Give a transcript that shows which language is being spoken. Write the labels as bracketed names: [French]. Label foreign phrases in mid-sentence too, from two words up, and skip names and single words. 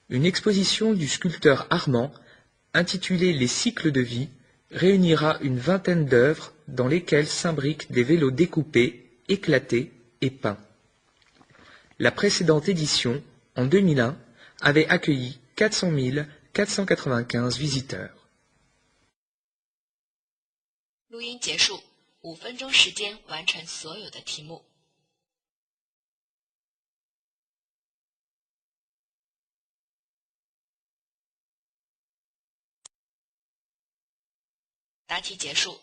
[French] Une exposition du sculpteur Armand, intitulé Les cycles de vie, réunira une vingtaine d'œuvres dans lesquelles s'imbriquent des vélos découpés, éclatés et peints. La précédente édition, en 2001, avait accueilli 400 495 visiteurs. [Chinese] 录音结束，5分钟时间完成所有的题目。答题结束。